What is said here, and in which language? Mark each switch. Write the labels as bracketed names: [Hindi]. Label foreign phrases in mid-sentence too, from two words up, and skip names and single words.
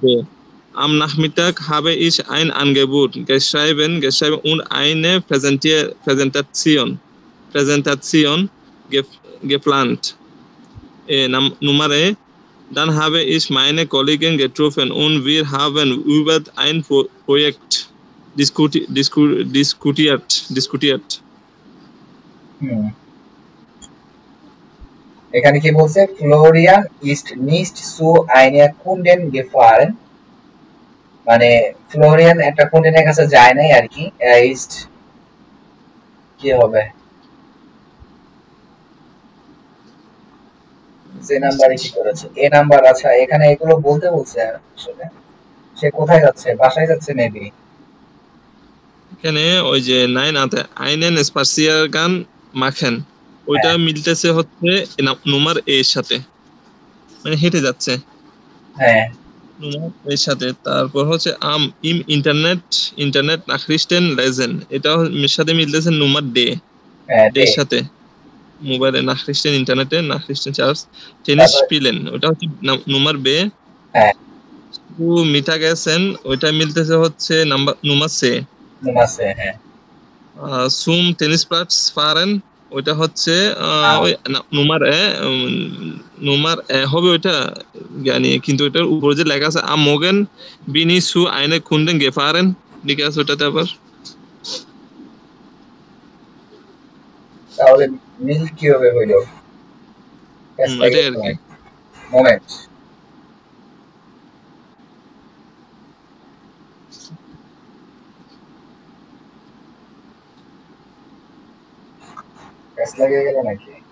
[German] Am Nachmittag habe ich ein Angebot geschrieben und eine Präsentation geplant. Nummer E. Dann habe ich meine Kollegen getroffen und wir haben über ein Projekt diskutiert. [Bangla] এখানে কি বলছে? ফ্লোরিয়ান [German] ist nicht zu einer Kundin gefahren [Bangla] মানে ফ্লোরিয়ান একটা কুন্ডিনের কাছে যায় নাই আর কি। ist কি হবে? যে নাম্বারে কি করেছে এ নাম্বার। আচ্ছা এখানে এগুলো বলতে বলছে আসলে সে কোথায় যাচ্ছে? বাসায় যাচ্ছে মেবি। এখানে ওই যে [German] einen Spaziergang machen [Bangla] ওইটা মিলতেছে হচ্ছে নম্বর এ এর সাথে, মানে হেঁটে যাচ্ছে। হ্যাঁ নম্বর এর সাথে। তারপর হচ্ছে [German] im Internet Nachrichten lesen [Bangla] এটা সাথে মিলতেছে নম্বর ডে এর সাথে। মোবাইলে Nachrichten ইন্টারনেটে Nachrichten চার্জ [German] Tennis spielen [Bangla] ওটা হচ্ছে নম্বর বে। Mittagessen ওইটা মিলতেছে হচ্ছে নম্বর সে। হ্যাঁ [German] zum Tennisplatz fahren [Bangla] ওইটা হচ্ছে ওই নম্বর এ হবে ওইটা জানি, কিন্তু ওটার উপরে যে লেখা আছে [German] am Morgen bin ich zu einer Kundin gefahren [Bangla] লিখে আছে ওটাতে আবার। তাহলে মিল কি হবে হইল? এটাই আর কি। মোমেন্ট লাগে গেল নাকি?